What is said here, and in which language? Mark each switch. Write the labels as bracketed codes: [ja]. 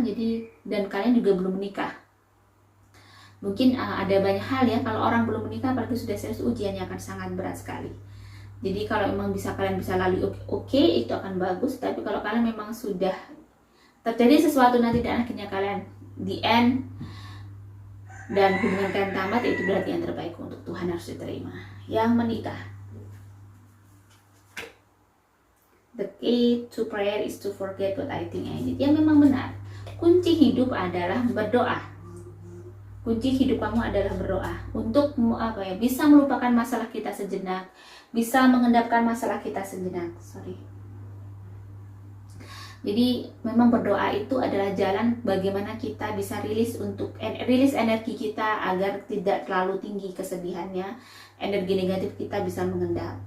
[id] Jadi dan kalian juga belum menikah. Mungkin ada banyak hal ya, kalau orang belum menikah apalagi sudah serius, ujiannya akan sangat berat sekali. Jadi kalau memang kalian bisa lalui oke, itu akan bagus. Tapi kalau kalian memang sudah terjadi sesuatu nanti dan akhirnya kalian [en] the end [id] dan hubungan kalian tamat, itu berarti yang terbaik untuk Tuhan harus diterima. Yang menikah, [en] the key to prayer is to forget what I think I need. [id] Yang memang benar, kunci hidup adalah berdoa. Kunci hidup kamu adalah berdoa untuk bisa melupakan masalah kita sejenak, bisa mengendapkan masalah kita sejenak. Jadi memang berdoa itu adalah jalan bagaimana kita bisa rilis energi kita agar tidak terlalu tinggi kesedihannya, energi negatif kita bisa mengendap.